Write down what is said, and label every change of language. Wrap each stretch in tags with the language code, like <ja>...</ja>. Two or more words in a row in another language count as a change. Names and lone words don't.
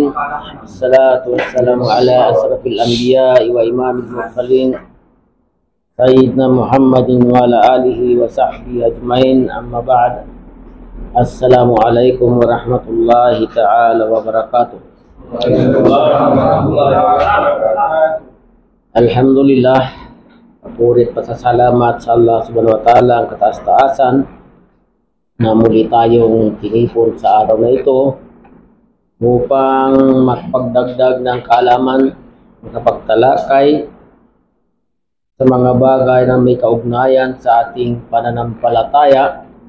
<ar>والصلاة والسلام على أشرف الأنبياء وإمام المرسلين سيدنا محمد وعلى آله وصحبه أجمعين. أما بعد. السلام عليكم ورحمة الله تعالى وبركاته. Alhamdulillah,</ar> <tl>purit pasasalamat sa Allah</tl> <ar>سبحانه وتعالى</ar> <tl>ang kataas-taasan na muli tayong tinipon sa araw na ito upang magpagdagdag ng kaalaman, makapagtalakay sa mga bagay na may kaugnayan sa ating pananampalataya,</tl>